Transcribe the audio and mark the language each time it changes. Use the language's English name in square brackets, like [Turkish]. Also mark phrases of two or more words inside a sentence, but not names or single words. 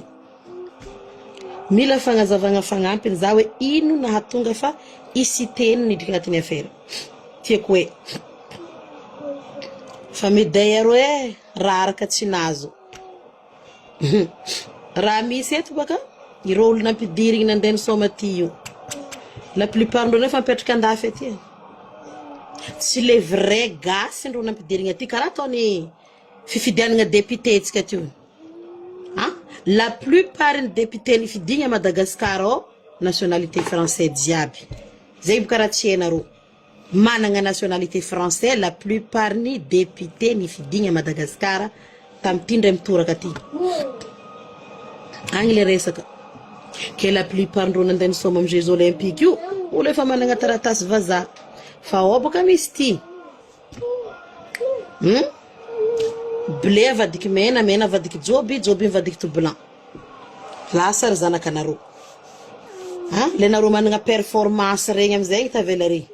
[Malagasy] Mila fagnazavagna fagnampiny za hoe ino nahatonga fa i siteny nidika agnatin'ny affaire. Tiako hoe fa médaille roe raha araka tsy nazo. Raha misy eto baka ireo olona ampidirigny nandeha nisoma ty io. [French] La plupart [Malagasy] ndreo nefa mipetraka andafy aty. Tsy [French] le vrai [Malagasy] gasy ndreo nampidirigny aty karaha ataony fifidianana député tsika ty. [French] La plupart [Malagasy] ny député nifidigny à Madagascar [French] nationalité française [Malagasy] diaby. Zay bokaraha tsy hainareo. Manana [French] nationalité française la plupart [Malagasy] ni député nifidigny à Madagascar tamtindra mitoraka ty. Agny le resaka. [French] Que la plupart [Malagasy] ndreo nandeha nisoma amin'ny [French] Jeux olympiques [Malagasy] io, olo efa manana taratasy vazaha. Fa baka misy ty. Blé vadiky mena, mena vadiky joby, joby vadiky to blanc. Lasa ry zanakanareo. Le nareo manana performance regny amizay tavela ry.